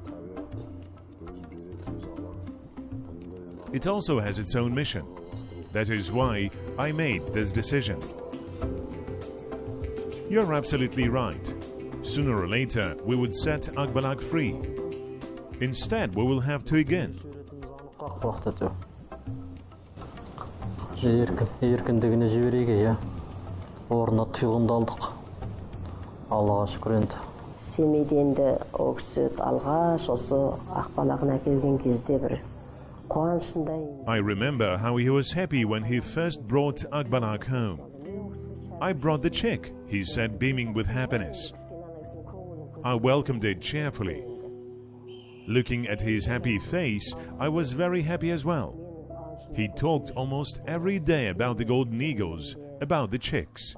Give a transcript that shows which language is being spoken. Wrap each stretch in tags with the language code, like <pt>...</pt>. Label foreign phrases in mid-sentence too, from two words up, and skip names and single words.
<en>It also has its own mission. That is why I made this decision. You're absolutely right. Sooner or later, we would set Akbalak free. Instead, we will have to again.</en> <kk>Еркіндігіне жіберейік, иә. Орнына түйғынды алдық. Аллаға шүкір енді. Семейден де ол кісі алғаш осы Акбалағын әкелген кезде бір қуанышындай.</kk> <en>I remember how he was happy when he first brought Akbalak home. I brought the chick, he said, beaming with happiness. I welcomed it cheerfully. Looking at his happy face, I was very happy as well. He talked almost every day about the golden eagles, about the chicks.</en>